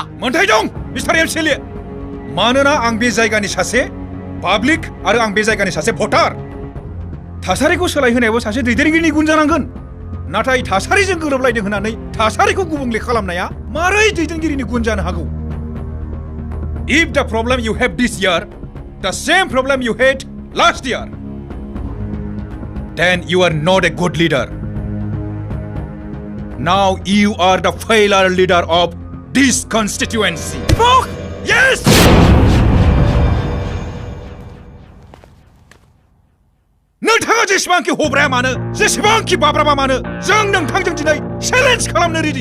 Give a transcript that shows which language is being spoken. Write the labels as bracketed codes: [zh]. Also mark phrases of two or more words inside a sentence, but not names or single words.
[brx] मोन्थाय दं मिस्टार एमसिएलए। मानोना आं बे जायगानि सासे पाब्लिक आरो आं बे जायगानि सासे भटार। थासारिखौ सोलायहोनायाबो सासे दैदेनगिरिनि गुन जानांगोन। नाथाय थासारिजों गोरोबलायदों होननानै थासारिखौ गुबुंले खालामनाया मारै दैदेनगिरिनि गुन जानो हागौ? [en] If the problem you have this year, the same problem you had last year, then you are not a good leader. Now you are the failure leader of this constituency. Fuck! Yes! [brx] नोंथाङा जेसेबांखि हब्राया मानो, जेसेबांखि बाब्राबा मानो, जों नोंथांजों दिनै चेलेन्ज खालामनो रेडि।